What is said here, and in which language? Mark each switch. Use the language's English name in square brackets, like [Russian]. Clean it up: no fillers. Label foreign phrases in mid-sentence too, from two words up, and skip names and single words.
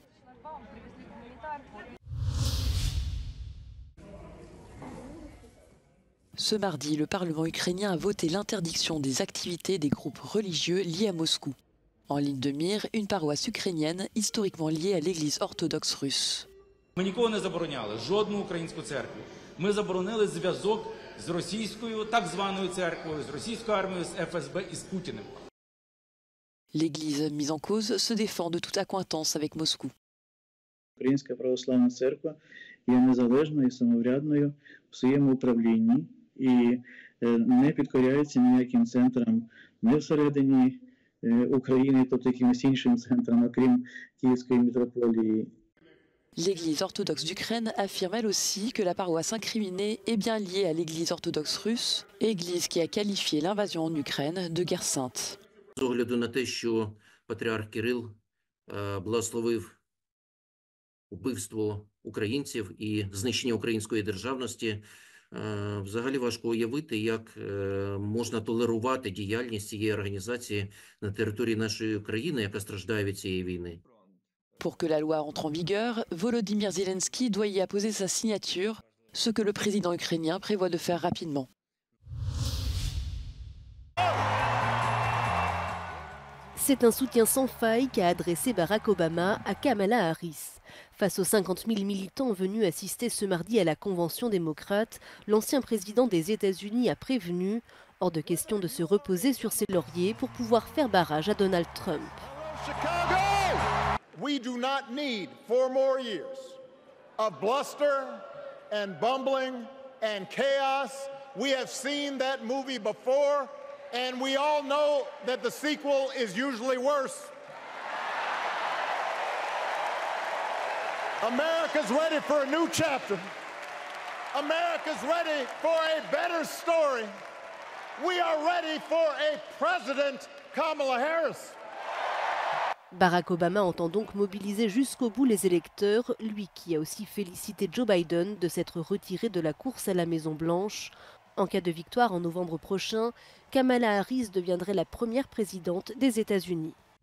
[French] Ce mardi, le Parlement ukrainien a voté l'interdiction des activités des groupes religieux liés à Moscou. En ligne de mire, une paroisse ukrainienne historiquement liée à l'Église orthodoxe russe. [Ukrainian] Ми нікого не забороняли, жодну українську церкву. Ми заборонили зв'язок з російською так званою церквою, з російською армією, з ФСБ і з Путіним. [French] L'Église mise en cause se défend de toute accointance avec Moscou. [Ukrainian] Українська православна церква є незалежною і самоврядною в своєму управлінні і не підкоряється ніяким центрам не всередині України, тобто якимось іншим центрам, окрім Київської митрополії. [French] L'Église orthodoxe d'Ukraine affirme elle aussi que la paroisse incriminée est bien liée à l'Église orthodoxe russe, église qui a qualifié l'invasion en Ukraine de guerre sainte. [Ukrainian] З огляду на те, що патріарх Кирил благословив убивство українців і знищення української державності, взагалі важко уявити, як можна толерувати діяльність цієї організації на території нашої країни, яка страждає від цієї війни. [French] Pour que la loi entre en vigueur, Volodymyr Zelensky doit y apposer sa signature, ce que le président ukrainien prévoit de faire rapidement. C'est un soutien sans faille qu'a adressé Barack Obama à Kamala Harris. Face aux 50 000 militants venus assister ce mardi à la convention démocrate, l'ancien président des États-Unis a prévenu, hors de question de se reposer sur ses lauriers pour pouvoir faire barrage à Donald Trump. [English] We do not need 4 more years of bluster and bumbling and chaos. We have seen that movie before, and we all know that the sequel is usually worse. America's ready for a new chapter. America's ready for a better story. We are ready for a President Kamala Harris. [French] Barack Obama entend donc mobiliser jusqu'au bout les électeurs, lui qui a aussi félicité Joe Biden de s'être retiré de la course à la Maison-Blanche. En cas de victoire en novembre prochain, Kamala Harris deviendrait la première présidente des États-Unis.